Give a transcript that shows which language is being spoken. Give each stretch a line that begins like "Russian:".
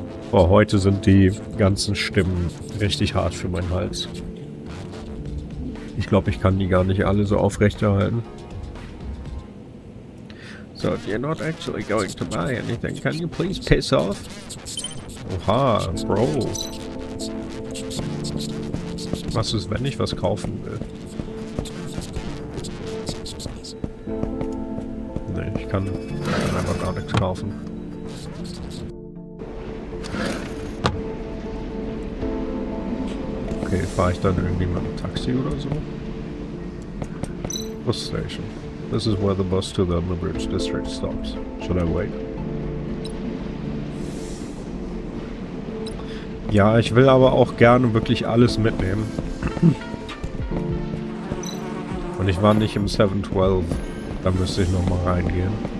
German: Oh, heute sind die ganzen Stimmen richtig hart für meinen Hals. Ich glaube, ich kann die gar nicht alle so aufrechterhalten.
English: So, if you're not actually going to buy anything, can you please piss off?
German: Oha, Bro. Was ist, wenn ich was kaufen will? Nee, ich kann einfach gar nichts kaufen. Okay, fahre ich dann irgendwie mit einem Taxi oder so?
English: Bus station. This is where the bus to the Underbridge district stops. Should I wait?
German: Ja, ich will aber auch gerne wirklich alles mitnehmen. Und ich war nicht im 712. Da müsste ich nochmal reingehen.